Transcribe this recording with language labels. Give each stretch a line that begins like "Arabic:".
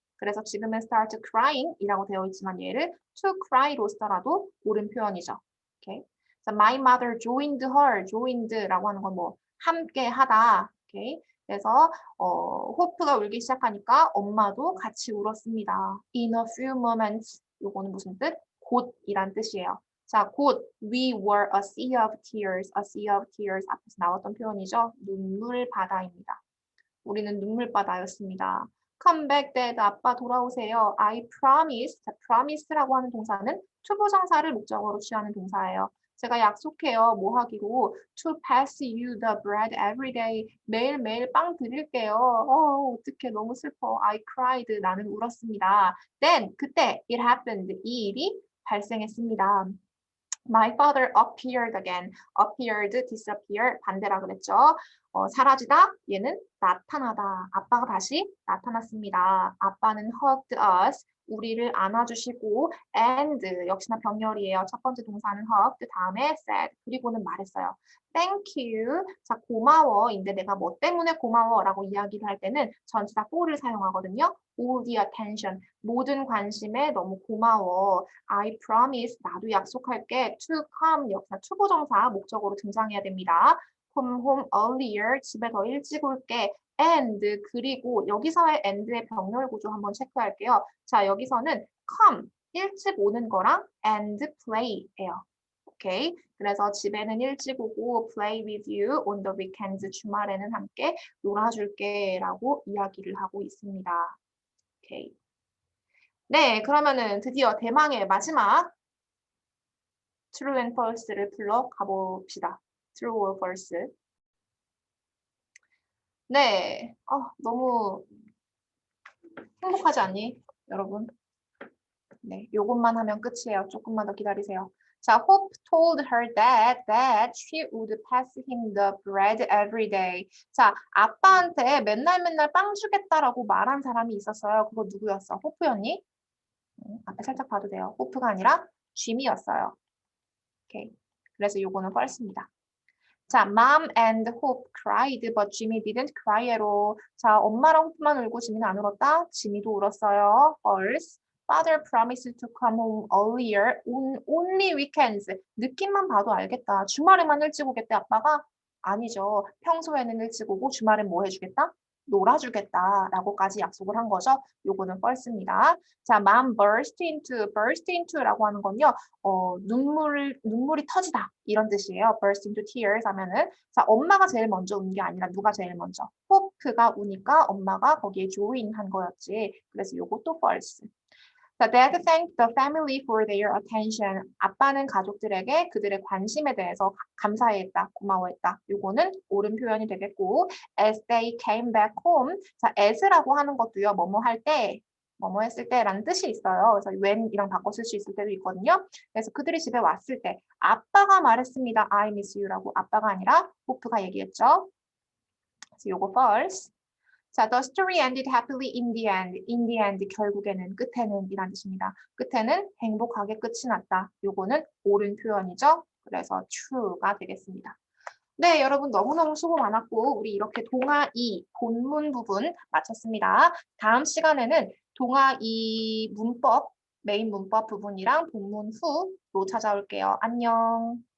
Korean: 그래서 지금은
English: start crying
Korean: 이라고 되어 있지만 얘를
English: to cry
Korean: 로 쓰더라도 옳은 표현이죠.
English: 오케이. 자, my mother joined her.
Korean: joined라고 하는 건 뭐 함께 하다. 오케이. 그래서 호프가 울기 시작하니까 엄마도 같이 울었습니다.
English: In a few moments.
Korean: 요거는 무슨 뜻? 곧이란 뜻이에요.
English: 자, 곧 we were a sea of tears. a sea of tears 앞에서 나왔던 표현이죠.
Korean: 눈물 바다입니다. 우리는 눈물 바다였습니다.
English: Come back, Dad.
Korean: 아빠 돌아오세요.
English: I promise.
Korean: 자, promise라고 하는 동사는 투부정사를 목적어로 취하는 동사예요. 제가 약속해요. 뭐 하기로?
English: To pass you the bread every day.
Korean: 매일매일 빵 드릴게요. 어떡해. 너무 슬퍼.
English: I cried.
Korean: 나는 울었습니다.
English: Then,
Korean: 그때
English: it happened.
Korean: 이 일이 발생했습니다.
English: My father appeared again.
Korean: appeared, disappear 반대라 그랬죠. 사라지다, 얘는 나타나다. 아빠가 다시 나타났습니다.
English: 아빠는 hugged us.
Korean: 우리를 안아주시고 and 역시나 병렬이에요. 첫 번째 동사는 hugged, 다음에 said, 그리고는 말했어요.
English: Thank you.
Korean: 자, 고마워인데 내가 뭐 때문에 고마워라고 이야기를 할 때는 전치사 for를 사용하거든요.
English: all the attention.
Korean: 모든 관심에 너무 고마워.
English: I promise.
Korean: 나도 약속할게.
English: To come.
Korean: 역시나 투부정사 목적으로 등장해야 됩니다.
English: Come home earlier.
Korean: 집에 더 일찍 올게. And 그리고 여기서의 and의 병렬 구조 한번 체크할게요. 자, 여기서는 come 일찍 오는 거랑
English: and play
Korean: 예요. 오케이. 그래서 집에는 일찍 오고
English: play with you on the weekends.
Korean: 주말에는 함께 놀아줄게라고 이야기를 하고 있습니다. 오케이. 네, 그러면은 드디어 대망의 마지막 true and false를 불러 가봅시다.
English: true or false.
Korean: 네, 너무 행복하지 않니, 여러분? 네, 요것만 하면 끝이에요. 조금만 더 기다리세요.
English: 자, Hope told her dad that she would pass him the bread every day.
Korean: 자, 아빠한테 맨날 빵 주겠다라고 말한 사람이 있었어요. 그거 누구였어? 호프였니? 앞에 살짝 봐도 돼요. 호프가 아니라 쥐미였어요. 오케이. 그래서 요거는 false입니다.
English: 자, Mom and Hope cried, but Jimmy didn't cry at all.
Korean: 자, 엄마랑 호프만 울고 지미는 안 울었다. 지미도 울었어요. False.
English: Father promised to come home earlier on only weekends.
Korean: 느낌만 봐도 알겠다. 주말에만 일찍 오겠대, 아빠가? 아니죠. 평소에는 일찍 오고 주말엔 뭐 해주겠다? 놀아주겠다라고까지 약속을 한 거죠. 요거는 false입니다. 자,
English: mom burst into
Korean: 라고 하는 건요. 눈물이 터지다 이런 뜻이에요.
English: burst into tears
Korean: 하면은 자, 엄마가 제일 먼저 운 게 아니라 누가 제일 먼저? 호프가 우니까 엄마가 거기에 join 한 거였지. 그래서 요것도 false.
English: 자, Dad thanked the family for their attention.
Korean: 아빠는 가족들에게 그들의 관심에 대해서 감사했다, 고마워했다. 요거는 옳은 표현이 되겠고,
English: as they came back home.
Korean: 자, as라고 하는 것도요, 뭐뭐 할 때, 뭐뭐 했을 때라는 뜻이 있어요. 그래서 when이랑 바꿔 쓸 수 있을 때도 있거든요. 그래서 그들이 집에 왔을 때, 아빠가 말했습니다.
English: I miss you라고.
Korean: 아빠가 아니라 호프가 얘기했죠. 그래서 요거 false.
English: 자, the story ended happily in the end. in the end,
Korean: 결국에는, 끝에는 이란 뜻입니다. 끝에는 행복하게 끝이 났다. 요거는 옳은 표현이죠. 그래서 true가 되겠습니다. 네, 여러분 너무너무 수고 많았고 우리 이렇게 동아 2 본문 부분 마쳤습니다. 다음 시간에는 동아 2 문법, 메인 문법 부분이랑 본문 후로 찾아올게요. 안녕.